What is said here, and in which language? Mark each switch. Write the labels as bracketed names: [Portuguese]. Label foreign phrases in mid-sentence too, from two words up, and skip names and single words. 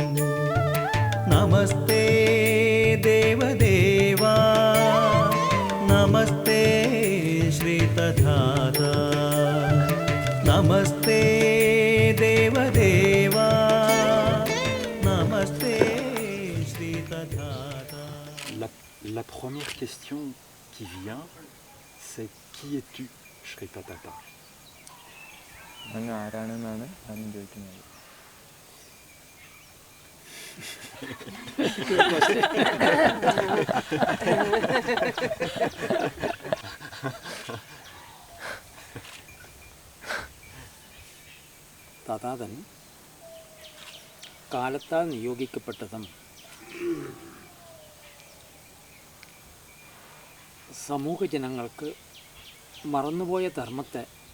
[Malayalam] നമസ്തേ ദേവദേവാ, നമസ്തേ ശ്രീതധാതാ, നമസ്തേ ദേവദേവാ, നമസ്തേ ശ്രീതധാതാ. [French] La première question qui vient, c'est qui es-tu, Sri Tatata? [Malayalam] അങ്ങ് ആരാണെന്നാണ് ആദ്യം ചോദിക്കുന്നത്. തഥാതൻ കാലത്താൽ നിയോഗിക്കപ്പെട്ടതും സമൂഹ ജനങ്ങൾക്ക് മറന്നുപോയ ധർമ്മത്തെ